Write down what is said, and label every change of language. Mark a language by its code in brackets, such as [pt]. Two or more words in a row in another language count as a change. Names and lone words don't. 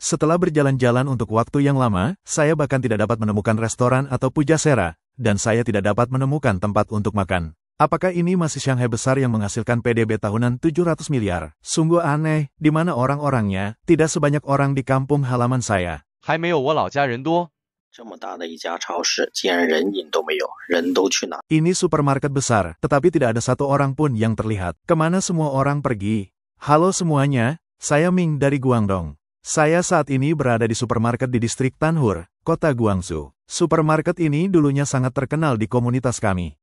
[id] Setelah berjalan-jalan untuk waktu yang lama, saya bahkan tidak dapat menemukan restoran atau pujasera, dan saya tidak dapat menemukan tempat untuk makan. Apakah ini masih Shanghai besar yang menghasilkan PDB tahunan 700 miliar? Sungguh aneh, di mana orang-orangnya, tidak sebanyak orang di kampung halaman saya. [zh] 还没有我老家人多。这么大的一家超市，竟然人影都没有，人都去哪？ [id] Ini supermarket besar, tetapi tidak ada satu orang pun yang terlihat. Kemana semua orang pergi? Halo semuanya, saya Ming dari Guangdong. Saya saat ini berada di supermarket di distrik Tanhur, kota Guangzhou. Supermarket ini dulunya sangat terkenal di komunitas kami.